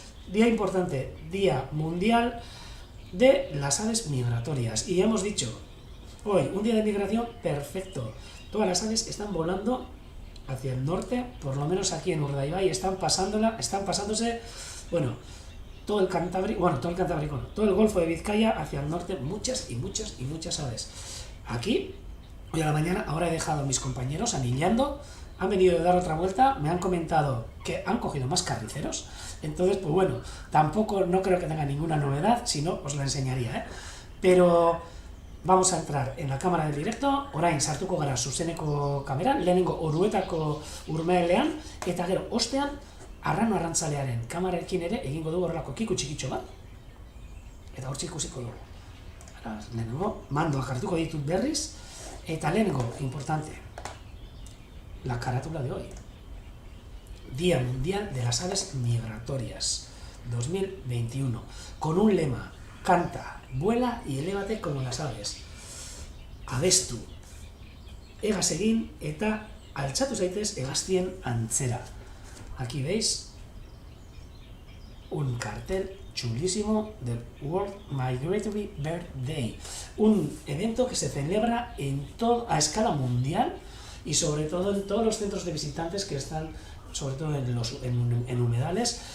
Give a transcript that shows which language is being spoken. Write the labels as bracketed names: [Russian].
[Spanish] día importante, Día Mundial de las Aves Migratorias, y hemos dicho, hoy, un día de migración perfecto, todas las aves están volando hacia el norte, por lo menos aquí en Urdaibai están pasándose, bueno, todo el Cantábrico, todo el Golfo de Vizcaya hacia el norte, muchas y muchas y muchas aves. Aquí, hoy a la mañana, ahora he dejado a mis compañeros anillando, han venido a dar otra vuelta, me han comentado que han cogido más carniceros, entonces, pues bueno, tampoco no creo que tenga ninguna novedad, si no, os la enseñaría, ¿eh? Pero vamos a entrar en la cámara del directo, [Basque] orain sartuko gara zuzeneko kameran, lehenengo oruetako urmelean, eta gero ostean, arrano arrantzalearen kamarekin ere egingo dugu horrelako kiku txikitxo bat, eta hortxe ikusiko dugu. Lehenengo, mandoak hartuko ditut berriz, eta lehenengo, [Spanish] importante, la carátula de hoy. Día Mundial de las Aves Migratorias 2021, con un lema: canta, vuela y elévate como las aves. [Basque] Abestu, egaz egin eta altxatu zaitez hegaztien antzera. [Spanish] Aquí veis un cartel chulísimo del World Migratory Bird Day, un evento que se celebra a escala mundial y sobre todo en todos los centros de visitantes que están, sobre todo en humedales.